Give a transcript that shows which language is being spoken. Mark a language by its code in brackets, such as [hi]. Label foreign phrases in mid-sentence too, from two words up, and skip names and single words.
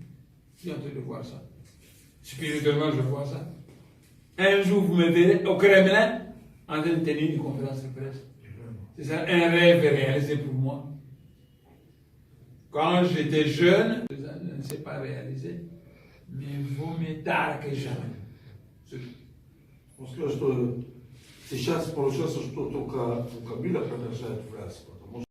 [fr] Je suis en train de voir ça. Spirituellement, je vois ça. Un jour, vous me verrez au Kremlin en train de tenir une conférence de presse. C'est ça, un rêve réalisé pour moi. Quand j'étais jeune, je ne sais pas réaliser, mais vaut mieux tard que jamais. [ru] Потому что сейчас получается, что только Кабила продолжает власть.